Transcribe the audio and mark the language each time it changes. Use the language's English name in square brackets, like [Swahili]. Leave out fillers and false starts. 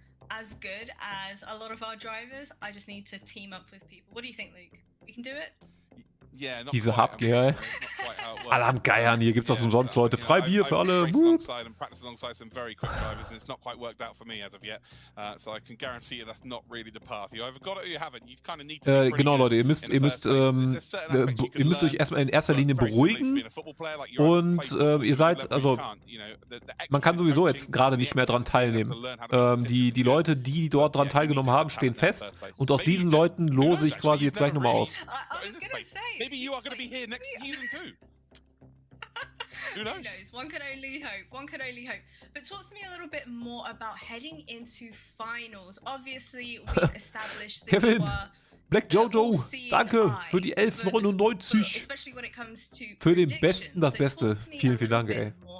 [English] As good as a lot of our drivers, I just need to team up with people. What do you think, Luke? We can do it? [German] Diese Hubgeil. Alle am Geiern, hier gibt's das umsonst, Leute. Freibier für alle. Genau, Leute, ihr müsst euch erstmal in erster Linie beruhigen. Und ihr seid, also, man kann sowieso jetzt gerade nicht mehr dran teilnehmen. Die Leute, die dort dran teilgenommen haben, stehen fest. Und aus diesen Leuten lose ich quasi jetzt gleich nochmal aus. [English] Maybe you are going to be here next season too. Who knows? One can only hope. One can only hope. But talk to me a little bit more about heading into finals. Obviously, we've established that [German] Kevin, Black Jojo, danke für die 11,99. Für den Besten das Beste. Vielen, vielen Dank, ey.